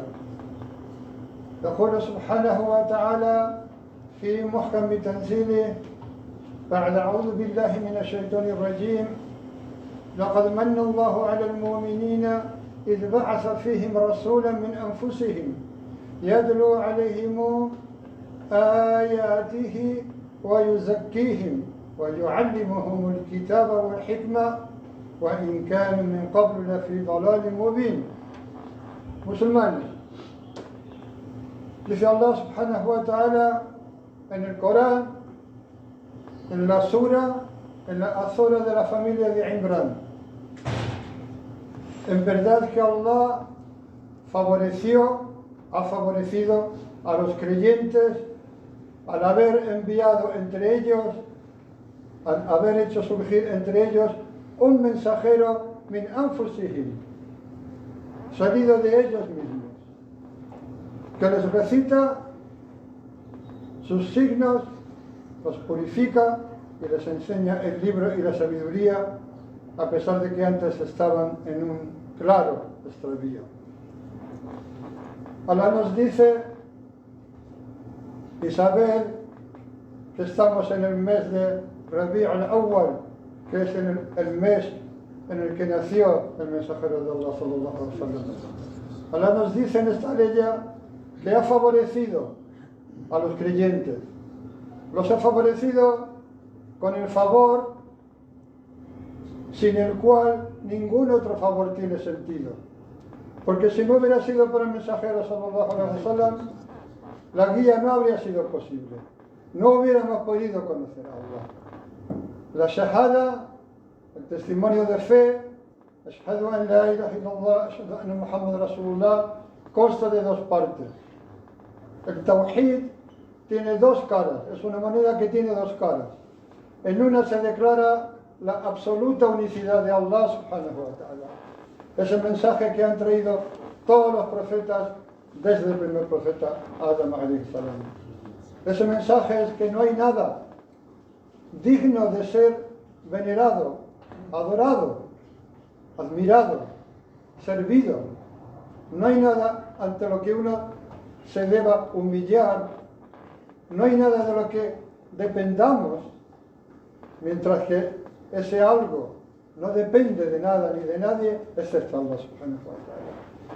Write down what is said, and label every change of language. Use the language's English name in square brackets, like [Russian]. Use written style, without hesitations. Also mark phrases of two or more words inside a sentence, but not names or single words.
[Arabic] يقول سبحانه وتعالى في محكم تنزيله بعد أعوذ بالله من الشيطان الرجيم لقد من الله على المؤمنين إذ بعث فيهم رسولا من أنفسهم يتلو عليهم آياته ويزكيهم ويعلمهم الكتاب والحكمة وإن كانوا من قبل لفي ضلال مبين. [Spanish] Musulmanes, dice Allah [Arabic] سبحانه وتعالى [Spanish] en el Corán, en la sura, en la azora de la familia de Imran: en verdad que Allah ha favorecido a los creyentes al haber enviado entre ellos, al haber hecho surgir entre ellos un mensajero [Arabic] من أنفسهم, [Spanish] salido de ellos mismos, que les recita sus signos, los purifica y les enseña el libro y la sabiduría, a pesar de que antes estaban en un claro extravío. Allah nos dice y saber que estamos en el mes de Rabi' al-Awwal, que es el mes en el que nació el mensajero de Allah [Arabic] صلى الله عليه وسلم. [Spanish] Allah nos dice en esta ley que ha favorecido a los creyentes. Los ha favorecido con el favor sin el cual ningún otro favor tiene sentido. Porque si no hubiera sido por el mensajero [Arabic] صلى الله عليه وسلم, [Spanish] la guía no habría sido posible. No hubiéramos podido conocer a Allah. La shahada, el testimonio de fe, [Arabic] أشهد أن لا إله إلا الله أشهد أن محمدا رسول الله, [Spanish] consta de dos partes. El tawhid tiene dos caras, es una moneda que tiene dos caras. En una se declara la absoluta unicidad de Allah [Arabic] سبحانه وتعالى. [Spanish] ese mensaje que han traído todos los profetas desde el primer profeta Adam [Arabic] عليه السلام. [Spanish] Ese mensaje es que no hay nada digno de ser venerado, adorado, admirado, servido. No hay nada ante lo que uno se deba humillar, no hay nada de lo que dependamos, mientras que ese algo no depende de nada ni de nadie, excepto Allah [Arabic] سبحانه وتعالى.